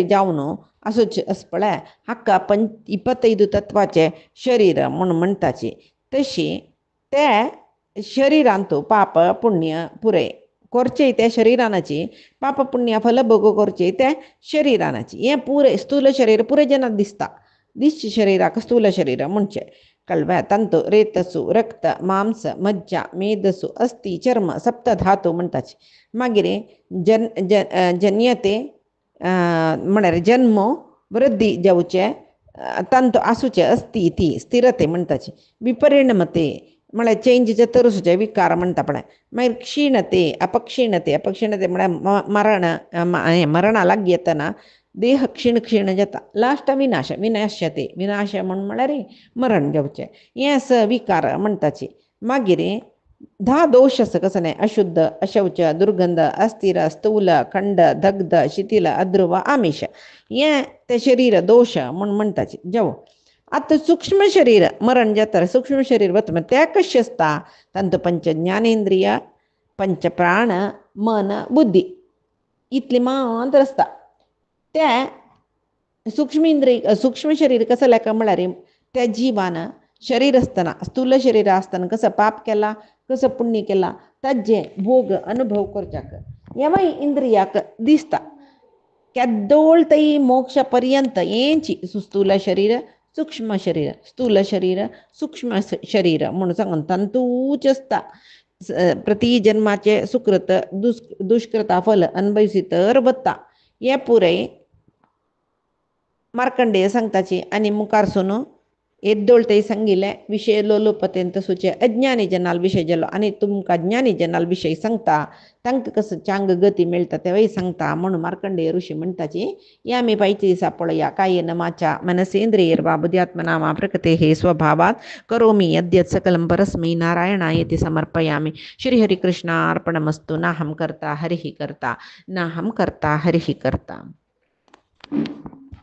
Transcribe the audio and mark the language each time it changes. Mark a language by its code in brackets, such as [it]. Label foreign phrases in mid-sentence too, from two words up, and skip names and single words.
[kok] जावन असोच आस पळय हाका 25 तत्वाचे शरीर म्हणून म्हणटाची तशी ते शरिरांतू पाप पुण्य पुरे करचे त्या शरिरानाची पाप पुण्य फल भोग करचे त्या शरिरानाची हे पुरे स्थूल शरीर पुरे जनाक दिसता दिसचे शरिराक स्थूल शरीर म्हणचे कळ्ळें तंतु रेतसु रक्त मांस मज्जा मेदसु अस्थि चर्म सप्त धातू म्हणटाचे मागीर जन्यते म्हळ्यार जन्म वृद्धी जावचे तंतु आसूचे अस्ति ती स्थिरते म्हणटाची विपरिणमते म्हळ्यार चेंज जाता तरुसूचे विकार म्हणटा पळय मागीर क्षीणते अपक्षीणते म्हळ्यार मरणा लागी येतना देह क्षीण जाता लास्ट विनाशते विनाश म्हळ्यार मरण जावचें हें विकार म्हणटाची मागीर 10 दोष आसा कसं नाही अशुद्ध अशौच दुर्गंध अस्थिर स्थूल खंड दग्ध शिथिल अध्रुव आमिष हें ते शरीर दोष म्हणटाचे जावं आतां सूक्ष्म शरीर मरण जाता सूक्ष्म शरीर वता ते कशें आसता तांतू पंच ज्ञानेंद्रिय पंच प्राण मन बुद्धी इतली मात्र आसता ते सूक्ष्म शरीर कसं लेका म्हळ्यार त्या जिवान शरीर आसतना स्थूल शरीर आसतना कसं पाप केला कसं पुण्य केला ताजे भोग अनुभव करच्याक ह्या इंद्रियाक दिसता केद्दोळ तई मोक्ष पर्यंत हेंची स्थूल शरीर सूक्ष्म शरीर स्थूल शरीर सूक्ष्म शरीर म्हणून सांगून तंतूच आसता प्रति जन्माचे सुकृत दुष्कृता फल अनुभविसी तर वता हे पुरे मार्कंडेय सांगताची आणि मुखारसून एद्दोळते सांगिले विषय लोलोपतेंत सुचे अज्ञानी जनाल विषय जलो आणि तुमका ज्ञानी जनाल विषय सांगता तांक कसं चांग गती मिळतं तेव्हाही सांगता म्हणून मार्कंडेय ऋषी म्हणताची या मी पाहिजे सापळया [sa] कायेन माचा मनसेंद्रियर्वा बुद्ध्यात्मनामा प्रकृते हे स्वभावात करोमि यद्यत् सकलं परस्मै नारायणाय इति समर्पयामि. श्रीहरिकृष्णार्पणमस्तु. नाहं कर्ता हरिः कर्ता, नाहं कर्ता हरिः कर्ता.